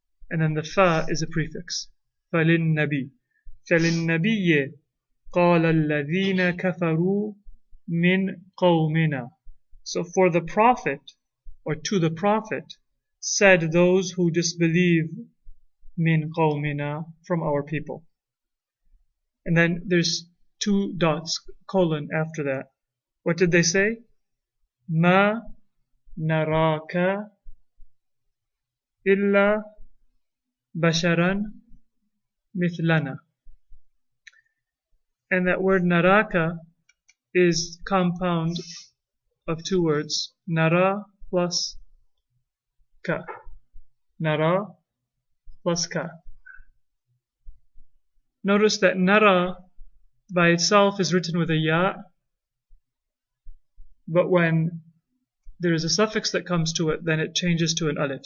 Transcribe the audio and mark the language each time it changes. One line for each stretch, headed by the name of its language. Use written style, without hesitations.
English: And then the fa is a prefix.
Arabic: فَلِلنَّبِي فَلِلنَّبِيِّ قَالَ الَّذِينَ كَفَرُوا مِنْ قَوْمِنَا.
English: So for the Prophet, or to the Prophet, said those who disbelieve
Arabic: مِنْ قَوْمِنَا,
English: from our people. And then there's 2 dots, colon after that. What did they say?
Arabic: مَا نَرَاكَ إِلَّا basharan mithlana.
English: And that word naraka is compound of 2 words, nara plus ka. Nara plus ka. Notice that nara by itself is written with a ya, but when there is a suffix that comes to it, then it changes to an alif.